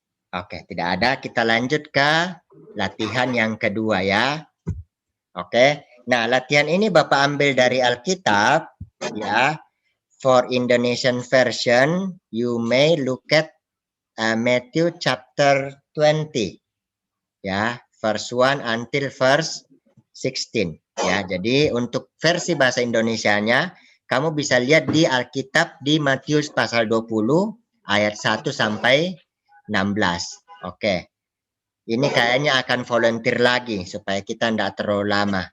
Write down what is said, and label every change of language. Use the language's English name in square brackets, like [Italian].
[Indonesian] Oke, tidak ada. Kita lanjut ke latihan yang kedua ya. Oke. Nah, latihan ini Bapak ambil dari Alkitab ya. [English] For Indonesian version, you may look at Matthew chapter 20. Ya, verse 1 until verse 16. [Indonesian] Ya, jadi untuk versi bahasa Indonesianya, kamu bisa lihat di Alkitab di Matius pasal 20 ayat 1 sampai 16. Oke. Ini kayaknya akan volunteer lagi supaya kita tidak terlalu lama.